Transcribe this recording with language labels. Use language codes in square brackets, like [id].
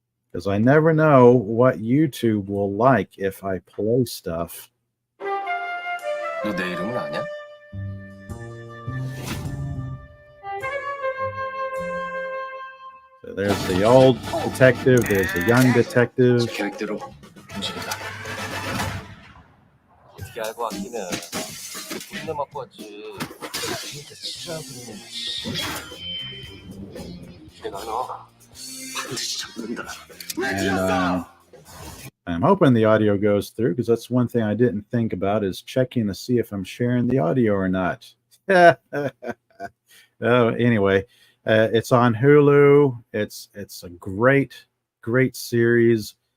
[en] Because I never know what YouTube will like if I play stuff. [ko] 너 내 이름을 아냐? [en] So there's the old detective, there's the young detective. [ko] 계획대로 움직인다. 어떻게 알고 왔기는 군대 맞고 왔지. 진짜 치사하고 내가 너 반드시 잡는다. [en] And I'm hoping the audio goes through, because that's one thing I didn't think about, is checking to see if I'm sharing the audio or not. Oh, anyway, it's on Hulu. It's a great series.